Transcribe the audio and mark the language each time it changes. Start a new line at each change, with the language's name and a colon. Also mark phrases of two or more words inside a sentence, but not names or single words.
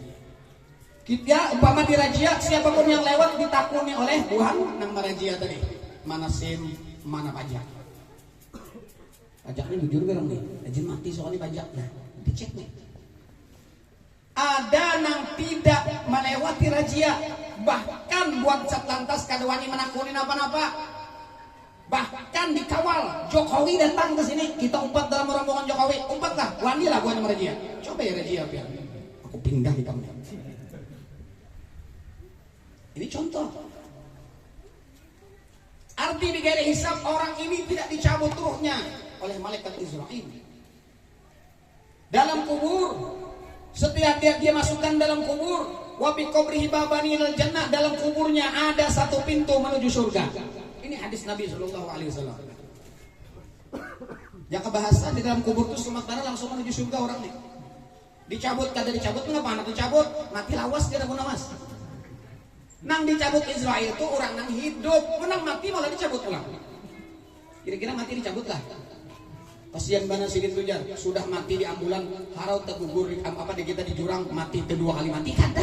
Banjar: Kita umpama dirajia, siapapun yang lewat ditakuni oleh buhan nang marajia tadi. Mana SIM, mana pajak. Pajaknya jujur garang nih, izin mati soalnya pajaknya, dicek nih. Ada nang tidak melewati razia, bahkan buat Satlantas kadawani menakunin apa-apa. Bahkan dikawal, Jokowi datang ke sini, kita umpat dalam rombongan Jokowi, umpatlah, wanilah buat razia. Coba ya razia biar aku pindah di kamu. Ini contoh. Arti
Arabic: بغير حساب,
Banjar: orang ini tidak dicabut ruhnya oleh malaikat Israil. Dalam kubur, setiap dia masukkan dalam kubur,
Arabic: وبقبره بابان إلى الجنة,
Banjar: dalam kuburnya ada satu pintu menuju surga. Ini hadis Nabi
Arabic: صلى الله عليه وسلم.
Banjar: Yang kebahasa di dalam kubur itu sementara langsung menuju surga orang nih. Dicabut, kada dicabut mengapa anak dicabut? Mati lawas dia ada nawas. Nang dicabut Israel itu orang nang hidup, menang mati malah dicabut ulang. Kira-kira mati dicabut lah. Kasihan bana Sidin Tujar, sudah mati di ambulan, harau tergugur di kita di jurang, mati kedua kali mati kada.